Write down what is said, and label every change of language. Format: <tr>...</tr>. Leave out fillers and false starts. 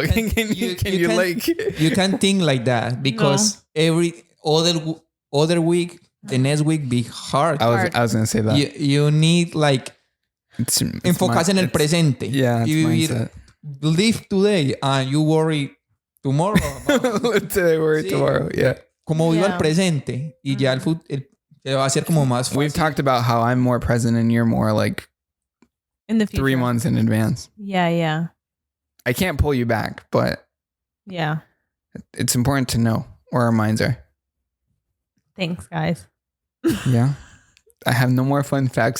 <en>can think like that because every other week, the next week be hard. I was gonna say that you need like</en> <es>enfocarse en el presente.</es> <en>Yeah, you live today and you worry tomorrow. Live today, worry tomorrow. Yeah.</en> <es>Como viva el presente y ya el futuro va a ser como más fácil.</es> <en>We've talked about how I'm more present and you're more like in the future. 3 months in advance. Yeah. I can't pull you back, but yeah, it's important to know where our minds are. Thanks, guys. Yeah. I have no more fun facts.</en>